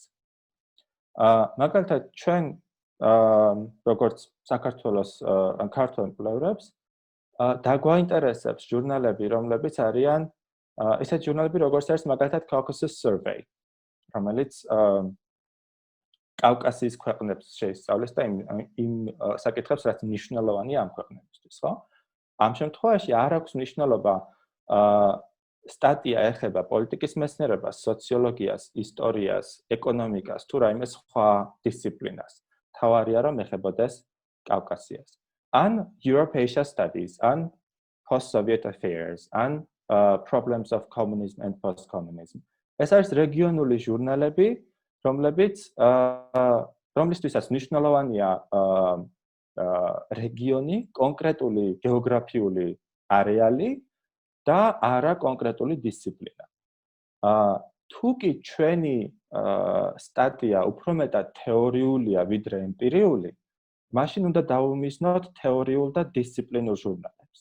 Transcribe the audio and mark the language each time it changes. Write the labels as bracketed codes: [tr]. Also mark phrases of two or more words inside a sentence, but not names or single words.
[ka] მაგალითად, ჩვენ როგორც საქართველოს ან ქართულ მკვლევრებს დაგვაინტერესებს ჟურნალები, რომლებიც არიან ესეთ ჟურნალები, როგორც არის მაგალითად Caucasus Survey, რომელიც კავკასიის ქვეყნებს შეისწავლის და იმ საკითხებს, რაც მნიშვნელოვანია ამ ქვეყნებისთვის, ხო? ამ შემთხვევაში არ აქვს მნიშვნელობა სტატია ეხება პოლიტიკის მეცნიერებას, სოციოლოგიას, ისტორიას, ეკონომიკას თუ რაიმე სხვა დისციპლინას. თავარია რომ ეხებოდეს კავკასიას. ან Europe-Asia Studies, ან Post-Soviet Affairs, ან Problems of Communism and Post-Communism. ეს არის რეგიონული ჟურნალები, რომლისთვისაც მნიშვნელოვანია რეგიონი, კონკრეტული გეოგრაფიული არეალი და არა კონკრეტული დისციპლინა. თუ კი ჩვენი სტატია უფრო მეტად თეორიულია ვიდრე ემპირიული, მაშინ უნდა დავუმიზნოთ თეორიულ და დისციპლინურ ჟურნალებს.